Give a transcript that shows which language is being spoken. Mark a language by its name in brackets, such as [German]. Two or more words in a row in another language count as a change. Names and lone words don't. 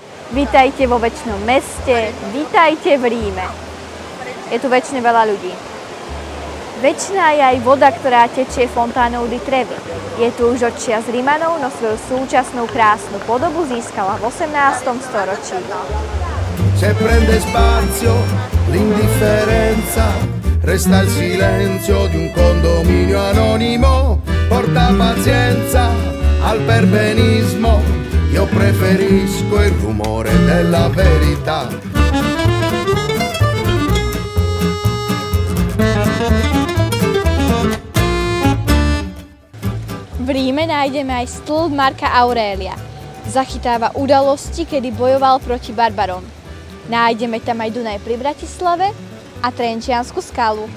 [Slovak] Vítajte vo večnom meste, vítajte v Ríme. Je tu väčšine veľa ľudí. Večná je aj voda, ktorá tečie fontánou di Trevi. Je tu už od čias Rimanov, no svoju súčasnú krásnu podobu získala v 18. storočí. [Italian] Se prende spazio l'indifferenza, resta il silenzio di un condominio anonimo, porta pazienza al perbenismo. Io preferisco il rumore della verità. [Slovak] V Ríme nájdeme aj stĺp Marka Aurelia. Zachytáva udalosti, kedy bojoval proti barbarom. Nájdeme tam aj Dunaj pri Bratislave a Trenčiansku skalu.